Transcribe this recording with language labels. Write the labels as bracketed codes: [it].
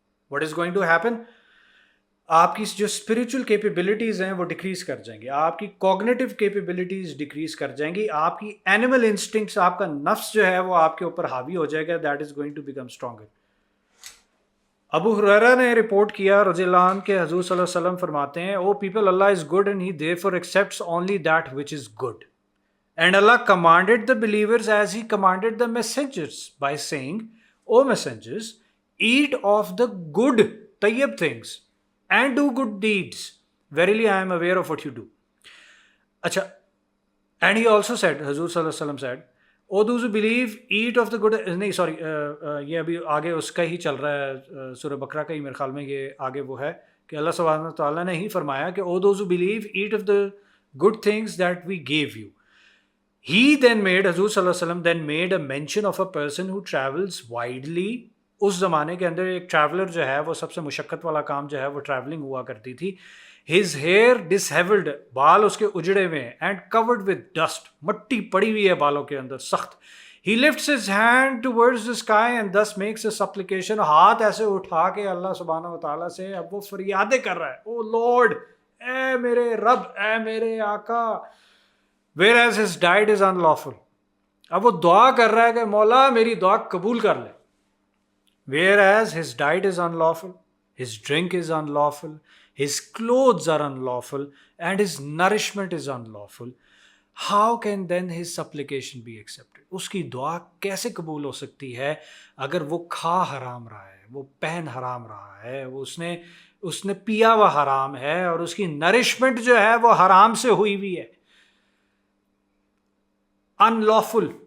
[en] What is going to happen? [ur] آپ کی جو اسپریچول کیپیبلٹیز ہیں وہ ڈکریز کر جائیں گی، آپ کی کوگنیٹو کیپیبلٹیز ڈکریز کر جائیں گی، آپ کی اینیمل انسٹنکٹس، آپ کا نفس جو ہے وہ آپ کے اوپر حاوی ہو جائے گا. [en] That is going to become stronger. [ur] ابو ہریرہ نے رپورٹ کیا رضی اللہ عنہ کہ حضور صلی اللہ علیہ وسلم فرماتے ہیں، [en] O people, Allah is good and he therefore accepts only that which is good. And Allah commanded the believers as he commanded the messengers by saying, O messengers, eat of the good, tayyib things and do good deeds. Verily I am aware of what you do. Acha, and he also said, Hazur Sallallahu Alaihi Wasallam said, O those who believe, eat of the good. [ur] نہیں sorry, یہ ابھی آگے اس کا ہی چل رہا ہے، سورہ بقرہ کا ہی میرے خیال میں یہ آگے وہ ہے کہ اللہ سبحانہ تعالیٰ نے ہی فرمایا کہ O those who believe, eat of the good things that we gave you. [en] He then made, Hazur Sallallahu Alaihi Wasallam then made a mention of a person who travels widely. [ur] اس زمانے کے اندر ایک ٹریولر جو ہے وہ سب سے مشقت والا کام جو ہے وہ ٹریولنگ ہوا کرتی تھی. [en] His hair disheveled, [ur] بال اس کے اجڑے ہوئے ہیں, [en] and covered with dust, [ur] مٹی پڑی ہوئی ہے بالوں کے اندر سخت. [en] He lifts his hand towards the sky and thus makes a supplication. [ur] ہاتھ ایسے اٹھا کے اللہ سبحانہ و تعالیٰ سے اب وہ فریادیں کر رہا ہے، [en] O lord, [ur] اے میرے رب، اے میرے آقا. [en] Whereas his diet is unlawful. [ur] اب وہ دعا کر رہا ہے کہ مولا میری دعا قبول کر لے. [en] Whereas his diet is unlawful, his drink is unlawful, his clothes are unlawful, and his nourishment is unlawful. How can then his supplication be accepted? [ur] اس کی دعا کیسے قبول ہو سکتی ہے اگر وہ کھا حرام رہا ہے، وہ پہن حرام رہا ہے، اس نے پیا ہوا حرام ہے، اور اس کی نرشمنٹ جو ہے وہ حرام سے ہوئی ہوئی ہے. [en] unlawful.